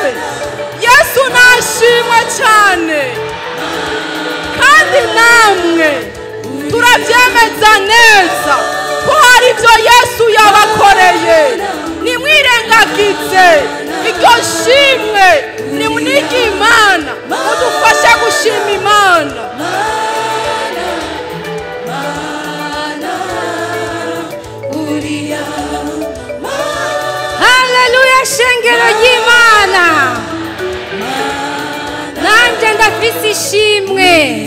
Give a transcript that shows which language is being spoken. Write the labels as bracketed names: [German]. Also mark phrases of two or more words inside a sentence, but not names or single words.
[Rundi] Yesu nashimwe cyane, kandi namwe turabyemeza neza ko hari ibyo Yesu yabakoreye. Nimwirengagize iryo shimwe, nimunige Imana, mudufashe gushima Imana. Haleluya shengero ry'Imana. Nanje ndafise ishimwe.